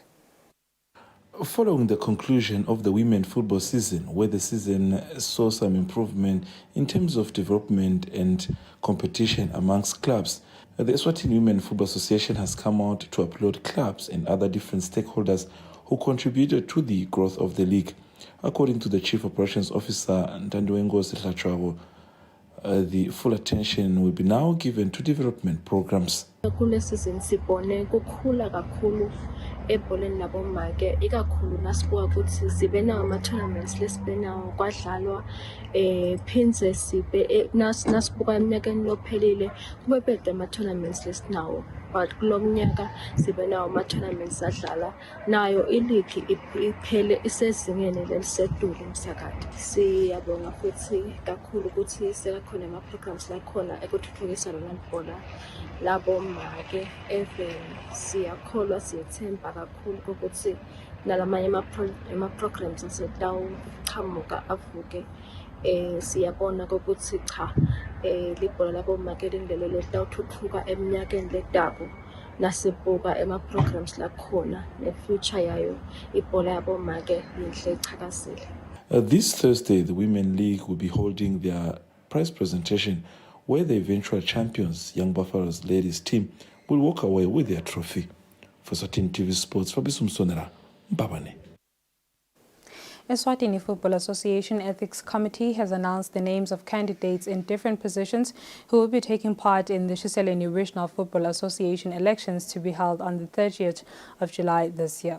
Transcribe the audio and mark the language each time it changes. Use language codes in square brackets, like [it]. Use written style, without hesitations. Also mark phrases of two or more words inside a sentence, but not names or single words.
[en] Following the conclusion of the women football season, where the season saw some improvement in terms of development and competition amongst clubs, the Eswatini Women Football Association has come out to applaud clubs and other different stakeholders who contributed to the growth of the league. According to the Chief Operations Officer, Dandoe Nkosi Tlatrago, the full attention will be now given to development programs. [ss] Ebholeni labomake ikakhulu nasibuka ukuthi sibe nawo ama-tournaments lesibe nawo kwadlalwa phindze sibe nasibuka eminyakeni lophelile kube bede ama-tournaments lesinawo but kulo mnyaka sibe nawo ama-tournaments adlala nayo iligi iphele isezingeni lelisedule umsakade. Siyabonga futhi kakhulu ukuthi sekakhona ama-programs lakhona ekuthuthukisa lona libhola labomake siyakholwa siyethemba kakhulu ukuthi nalamanye ama-programs asetawuqhamuka avuke. Siyabona ukuthi cha libhola labomake lindlela litawuthuthuka eminyakeni letako nasibuka ema-programs lakhona ne-future yayo ibhola yabomake yinhle ichakazile. [en] This Thursday, the Women League will be holding their prize presentation where the eventual champions, Young Buffaloes ladies team, will walk away with their trophy. For Eswatini TV Sports, Fabisum Sonera, Mbabane. Eswatini Football Association Ethics Committee has announced the names of candidates in different positions who will be taking part in the Shiseleni Regional Football Association elections to be held on the 30th of July this year.